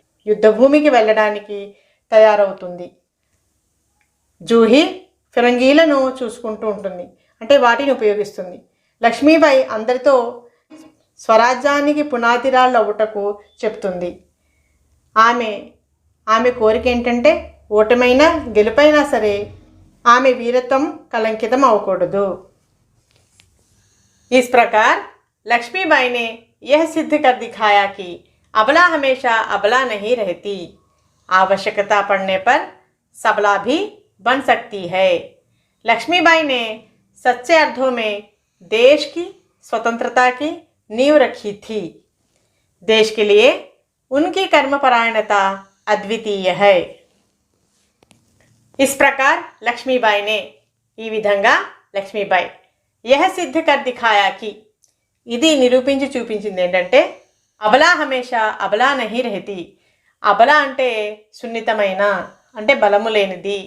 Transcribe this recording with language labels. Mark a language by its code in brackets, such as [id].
[te] యుద్ధభూమికి వెళ్ళడానికి తయారవుతుంది. జూహీ ఫిరంగీలను చూసుకుంటూ ఉంటుంది, అంటే వాటిని ఉపయోగిస్తుంది. లక్ష్మీబాయి అందరితో స్వరాజ్యానికి పునాదిరాళ్ళు అవ్వటకు చెప్తుంది. ఆమె కోరిక ఏంటంటే ఓటమైనా గెలుపైనా సరే ఆమె వీరత్వం కలంకితం అవ్వకూడదు. [hi] इस प्रकार लक्ष्मीबाई ने यह सिद्ध कर दिखाया कि अबला हमेशा अबला नहीं रहती, आवश्यकता पड़ने पर सबला भी बन सकती है. लक्ष्मीबाई ने सच्चे अर्थों में देश की स्वतंत्रता की नींव रखी थी. देश के लिए उनकी कर्मपरायणता अद्वितीय है. इस प्रकार लक्ष्मीबाई ने [te] ఈ విధంగా లక్ష్మీబాయి [hi] యహ సిద్ధ కర్ దిఖాయాకి [te] ఇది నిరూపించి చూపించింది ఏంటంటే [hi] అబలా హమేషా అబలా నహీ రహతి. [te] అబలా అంటే సున్నితమైన, అంటే బలము లేనిది.